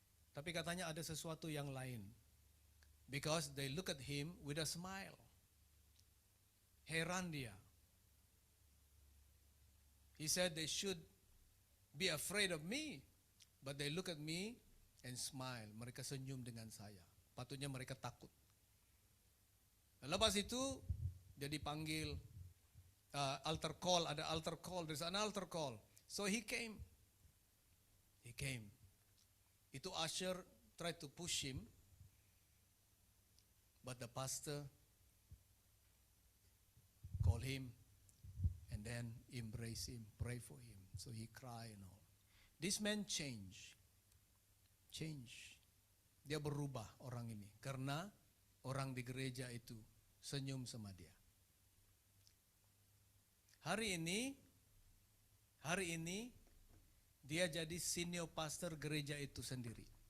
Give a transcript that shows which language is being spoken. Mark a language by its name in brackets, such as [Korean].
[Malay] Tapi katanya ada sesuatu yang lain. [English] Because they look at him with a smile. [Malay] Heran dia. [English] He said they should be afraid of me. But they look at me and smile. [Malay] Mereka senyum dengan saya. Patutnya mereka takut. Lepas itu, dia dipanggil altar call, ada altar call, [English] there's an altar call. So he came. He came. Itu usher tried to push him, but the pastor called him and then embrace him, pray for him. So he cried and all. This man change. [Malay] Dia berubah orang ini karena orang di gereja itu senyum sama dia. Hari ini dia jadi senior pastor gereja itu sendiri.